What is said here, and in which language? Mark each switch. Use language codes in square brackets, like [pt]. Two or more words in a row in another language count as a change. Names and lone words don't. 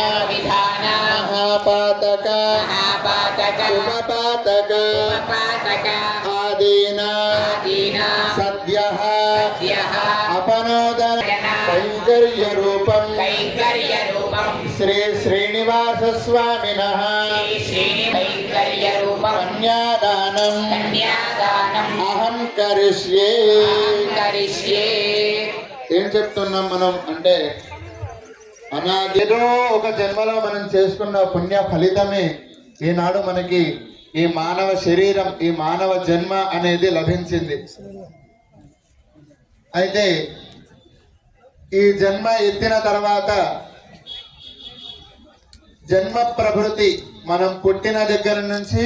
[sa] महापातक उपपातक आदीना सद्यः अपनोदन कैंकर्यरूपं श्री श्रीनिवास स्वामिनः कन्यादानं अहं करिष्ये. [te] ఏం చెప్తున్నాం మనం అంటే అనాదిలో ఒక జన్మలో మనం చేసుకున్న పుణ్య ఫలితమే ఈనాడు మనకి ఈ మానవ శరీరం ఈ మానవ జన్మ అనేది లభించింది. అయితే ఈ జన్మ ఎత్తిన తర్వాత జన్మ ప్రభృతి మనం పుట్టిన దగ్గర నుంచి